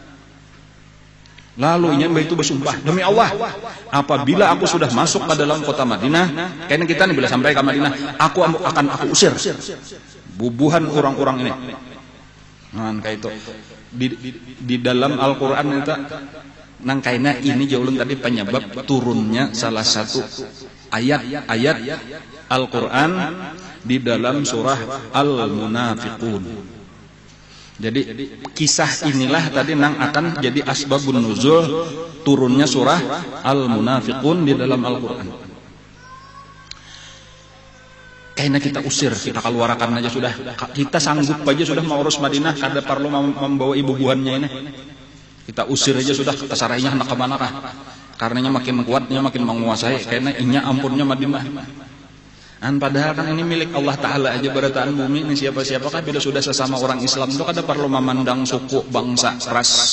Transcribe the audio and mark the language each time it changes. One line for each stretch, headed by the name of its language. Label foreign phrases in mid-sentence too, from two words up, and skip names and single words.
Banjar: Lalu inya itu bersumpah, demi Allah, apabila aku sudah masuk ke dalam kota Madinah, kayaknya kita nih bila sampai ke Madinah, aku usir bubuhan orang-orang ini. Nah, kayak itu di dalam Al-Quran itu, nang kayaknya ini jauh tadi penyebab turunnya salah satu ayat Al-Quran di dalam surah Al-Munafiqun. Jadi kisah inilah tadi nang akan jadi
Arabic: أسباب النزول
Banjar: turunnya surah Al-Munafiqun di dalam Al-Quran. Kayaknya kita usir, kita keluarkan aja sudah. Kita sanggup aja sudah mau urus Madinah, kada perlu membawa ibu buhannya ini. Kita usir aja sudah, kesarainya hendak kemana kah? Karenanya makin kuatnya, makin menguasai. Kayaknya inya ampunnya Madinah. Padahal kan ini milik Allah Ta'ala aja berataan bumi ini siapa-siapakah bila sudah sesama orang Islam itu kada perlu memandang suku, bangsa, ras.